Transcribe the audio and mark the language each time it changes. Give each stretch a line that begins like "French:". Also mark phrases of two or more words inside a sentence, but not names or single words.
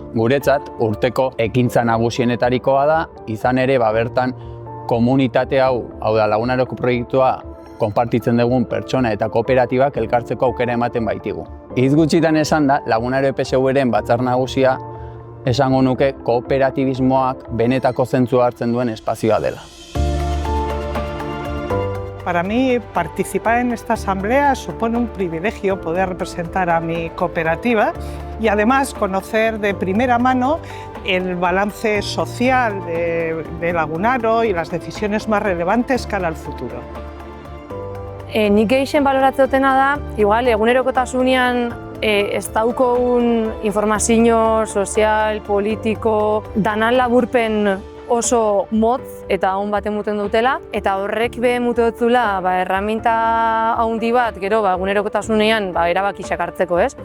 Basque: Guretzat, urteko ekintza nagusienetarikoa da, izan ere bertan komunitate hau da Lagunaroko proiektua konpartitzen dugun pertsona eta kooperatibak elkartzeko aukera ematen baitigu. Hitz gutxitan esan da, Lagunaro PSV-ren batzar nagusia esango nuke kooperatibismoak benetako zentzua hartzen duen espazioa dela.
Spanish: Para mí, participar en esta asamblea supone un privilegio poder representar a mi cooperativa y además conocer de primera mano el balance social de Lagunaro y las decisiones más relevantes cara al futuro.
Basque: Nik gehien baloratzen dutena da, igual egunerokotasunean ez daukogun informazio sozial, politiko, danan laburpen oso motz eta on bat emuten dutela, eta horrek emute dutzula erraminta handi bat, gero egunerokotasunean erabakiak hartzeko, ez?